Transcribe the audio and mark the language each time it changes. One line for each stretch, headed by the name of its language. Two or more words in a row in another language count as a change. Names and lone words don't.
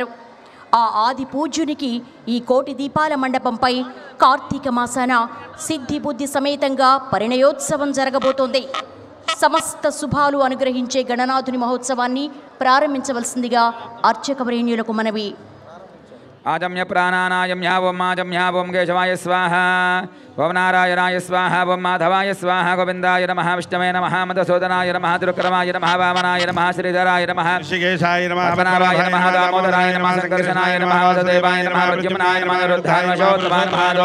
Telugu: ఆ ఆది పూజ్యునికి ఈ కోటి దీపాల మండపంపై కార్తీక మాసాన సిద్ధి బుద్ధి సమేతంగా పరిణయోత్సవం జరగబోతోంది. సమస్త శుభాలు అనుగ్రహించే గణనాథుని మహోత్సవాన్ని ప్రారంభించవలసిందిగా అర్చకవరేణ్యులకు మనవి.
Sanskrit: आजम्य प्राणानायम्या ओम आजम्या ओम केशवाय स्वाहा ओम नारायणाय स्वाहा ओम माधवाय स्वाहा गोविंदाय नमः विष्णवे नमः मधुसूदनाय नमः त्रिविक्रमाय नमः वामनाय नमः श्रीधराय नमः ऋषिकेशाय नमः पद्मनाभाय नमः दामोदराय नमः संकर्षणाय नमः वासुदेवाय नमः प्रद्युम्नाय नमः रुद्राय नमः नमः